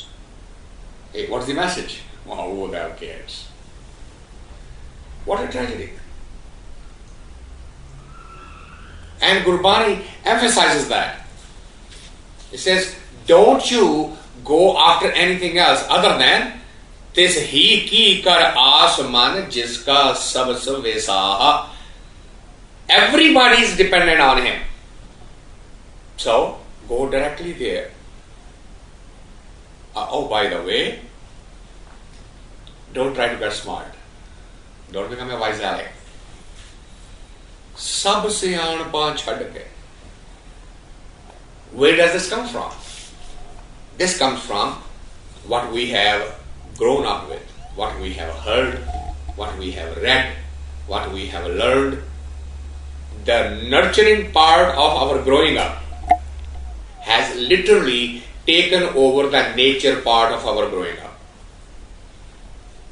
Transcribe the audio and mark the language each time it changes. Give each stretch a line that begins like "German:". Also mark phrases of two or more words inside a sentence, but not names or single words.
English: Hey, what's the message? Oh, who the hell cares? What a tragedy. And Gurbani emphasizes that. It says, don't you go after anything else other than
Punjabi: ਤਿਸ ਹੀ ਕੀ ਕਰ ਆਸ ਮਨ ਜਿਸ ਕਾ ਸਭਸ ਵੇਸਾਹ.
English: Everybody is dependent on him. So, go directly there. Oh, by the way, don't try to get smart. Don't become a wise aleck.
Punjabi: ਸਭ ਸਿਆਣਪਾ ਛੱਡ ਕੇ.
English: Where does this come from? This comes from what we have grown up with, what we have heard, what we have read, what we have learned. The nurturing part of our growing up has literally taken over the nature part of our growing up.